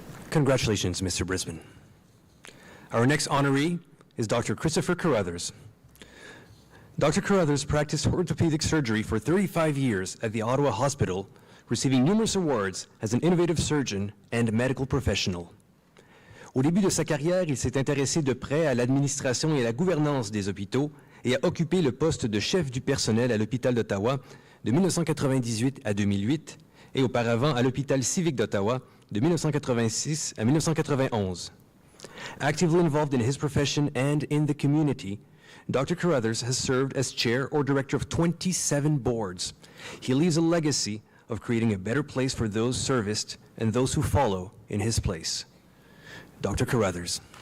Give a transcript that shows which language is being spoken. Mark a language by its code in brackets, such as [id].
[en] Congratulations, Mr. Brisbane. Our next honoree is Dr. Christopher Carruthers. Dr. Carruthers practiced orthopedic surgery for 35 years at the Ottawa Hospital, receiving numerous awards as an innovative surgeon and medical professional. [fr] Au début de sa carrière, il s'est intéressé de près à l'administration et à la gouvernance des hôpitaux et a occupé le poste de chef du personnel à l'hôpital d'Ottawa de 1998 à 2008 et auparavant à l'hôpital civic d'Ottawa de 1986 à 1991. [en] Actively involved in his profession and in the community, Dr. Carruthers has served as chair or director of 27 boards. He leaves a legacy of creating a better place for those serviced and those who follow in his place. Dr. Carruthers.